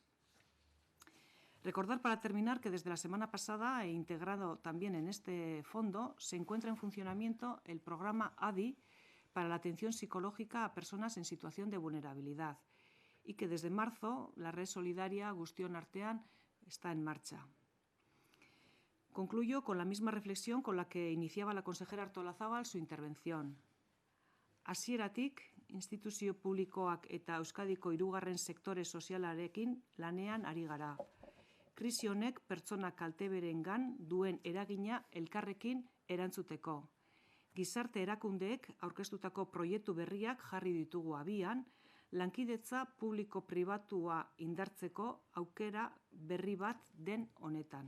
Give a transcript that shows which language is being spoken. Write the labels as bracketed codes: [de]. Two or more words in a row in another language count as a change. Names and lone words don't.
[es] Recordar para terminar que desde la semana pasada, e integrado también en este fondo, se encuentra en funcionamiento el programa ADI para la atención psicológica a personas en situación de vulnerabilidad y que desde marzo la red solidaria Guztion Artean está en marcha. Concluyo con la misma reflexión con la que iniciaba la consejera Artolazabal su intervención. [eu] Hasieratik, instituzio publikoak eta Euskadiko hirugarren sektore sozialarekin lanean ari gara. Krisi honek pertsona kalteberengan duen eragina elkarrekin erantzuteko. Gizarte erakundeek aurkeztutako proiektu berriak jarri ditugu abian, lankidetza publiko-pribatua indartzeko aukera berri bat den honetan.